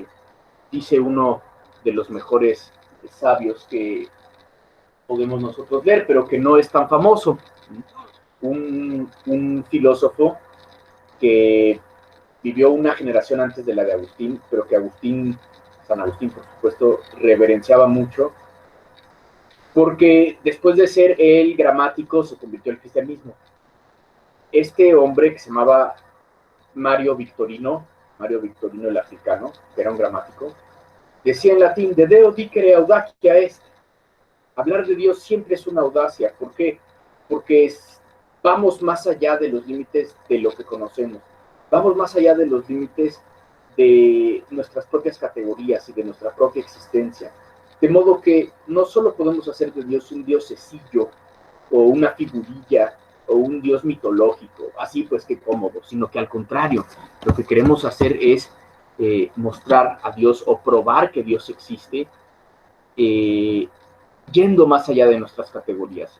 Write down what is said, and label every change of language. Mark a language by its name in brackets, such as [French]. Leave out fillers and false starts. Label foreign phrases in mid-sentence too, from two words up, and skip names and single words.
[Spanish] Dice uno de los mejores sabios que podemos nosotros leer, pero que no es tan famoso, un filósofo que vivió una generación antes de la de Agustín, pero que San Agustín, por supuesto, reverenciaba mucho, porque después de ser el gramático se convirtió al cristianismo. Este hombre que se llamaba Mario Victorino el africano, que era un gramático, decía en latín, [Latin] de Deo dicere audacia est. [Spanish] Hablar de Dios siempre es una audacia. ¿Por qué? Porque vamos más allá de los límites de lo que conocemos. Vamos más allá de los límites de nuestras propias categorías y de nuestra propia existencia. De modo que no solo podemos hacer de Dios un diosecillo o una figurilla o un dios mitológico, así pues qué cómodo, sino que al contrario, lo que queremos hacer es mostrar a Dios o probar que Dios existe, yendo más allá de nuestras categorías.